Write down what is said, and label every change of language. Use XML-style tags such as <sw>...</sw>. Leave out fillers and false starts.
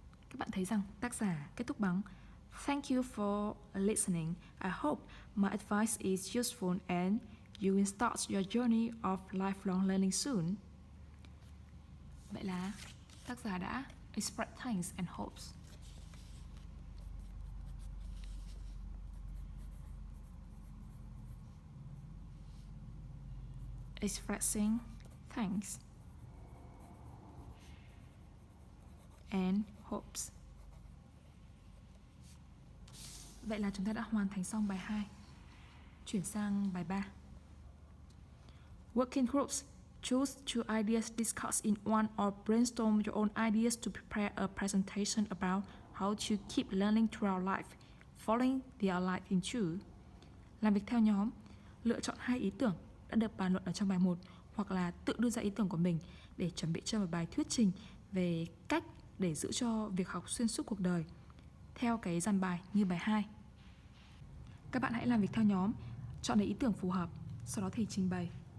<vi>Các bạn thấy rằng tác giả kết thúc bằng</vi> <en>Thank you for listening. I hope my advice is useful and you will start your journey of lifelong learning soon.</en> <vi>Vậy là tác giả đã</vi> <en>express thanks and hopes. Expressing thanks and hopes.</en> <vi>Vậy là chúng ta đã hoàn thành xong bài 2. Chuyển sang bài 3.</vi> <en>Working groups. Choose two ideas, discuss in one or brainstorm your own ideas to prepare a presentation about how to keep learning throughout life, following the outline in two.</en> <vi>Làm việc theo nhóm. Lựa chọn 2 ý tưởng đã được bàn luận ở trong bài 1 hoặc là tự đưa ra ý tưởng của mình để chuẩn bị cho một bài thuyết trình về cách để giữ cho việc học xuyên suốt cuộc đời theo cái dàn bài như bài 2. Các bạn hãy làm việc theo nhóm, chọn lấy ý tưởng phù hợp, sau đó thì trình bày.</vi>